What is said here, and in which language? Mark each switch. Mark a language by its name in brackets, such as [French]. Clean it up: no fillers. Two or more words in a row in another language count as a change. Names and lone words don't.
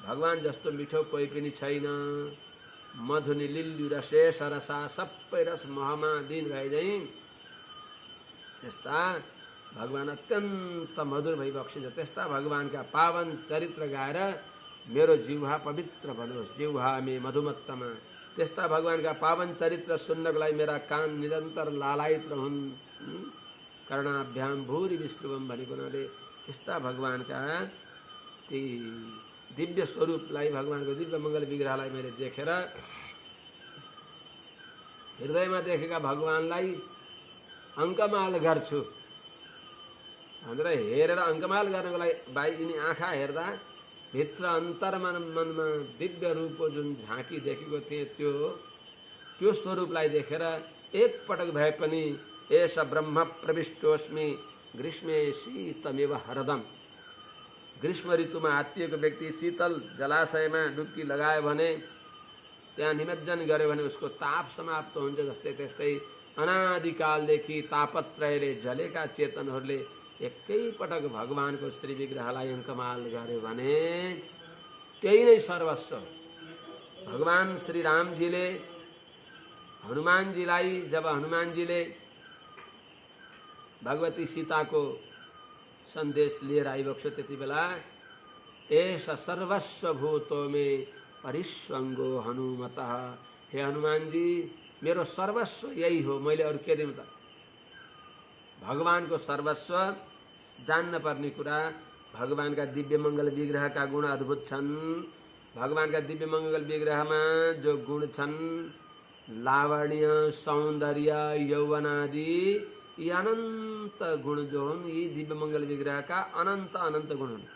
[Nepali] भगवान जस्तो मिठो कोही पनि छैन। [Sanskrit] मधुनि लिल्लु रसे सरसा [Nepali] सबै रस महमा दिन भए झैँ त्यस्ता भगवान अत्यन्त मधुर भई बक्सिन्छ। त्यस्ता भगवानका पावन चरित्र गाएर मेरो जिह्वा पवित्र बनोस्। [Sanskrit] जिह्वा मे मधुमत्तमा। [Nepali] त्यस्ता भगवानका पावन चरित्र सुन्नको लागि मेरा कान निरन्तर लालायित रहन्। [Sanskrit] कर्णाभ्याम भूरि विश्रुवम [Nepali] भनेको हुनाले त्यस्ता भगवानका ती दिव्य स्वरूपलाई, भगवानको दिव्य मङ्गल विग्रहलाई मैले देखेर हृदयमा देखेका भगवानलाई अङ्कमाल गर्छु भनेर हेरेर अङ्कमाल गर्नको लागि बाहिर यिनी आँखा हेर्दा भित्र अन्तरमा मनमा दिव्य रूपको जुन झाँकी देखेको थिएँ त्यो स्वरूपलाई देखेर एकपटक भए पनि [Sanskrit] एष ब्रह्म प्रविष्टोस्मि ग्रीष्मे शीतमेव हरदम। [Nepali] ग्रीष्म ऋतुमा हात्तिएको व्यक्ति शीतल जलाशयमा डुब्की लगायो भने, त्यहाँ निमज्जन गर्यो भने उसको ताप समाप्त हुन्छ। जस्तै त्यस्तै अनादिकालदेखि तापत्रयले जलेका चेतनहरूले एकैपटक भगवानको श्री विग्रहलाई अङ्कमाल गर्यो भने त्यही नै सर्वस्व। भगवान श्री रामजीले हनुमानजीलाई, जब हनुमानजीले भगवती सीताको सन्देश लिएर आइबक्स्यो त्यति बेला [Sanskrit] एष सर्वस्व भूतो मे परिस्वङ्गो हनुमतः। [Nepali] हे हनुमानजी, मेरो सर्वस्व यही हो, मैले अरू के दिउँ त। भगवानको सर्वस्व जान्न पर्ने कुरा, भगवानका दिव्य मङ्गल विग्रहका गुण अद्भुत छन्। भगवानका दिव्य मङ्गल विग्रहमा जो गुण छन्, लावण्य, सौन्दर्य, यौवनादि, यी अनन्त गुण जो हुन्, यी दिव्य मङ्गल विग्रहका अनन्त अनन्त गुण हुन्।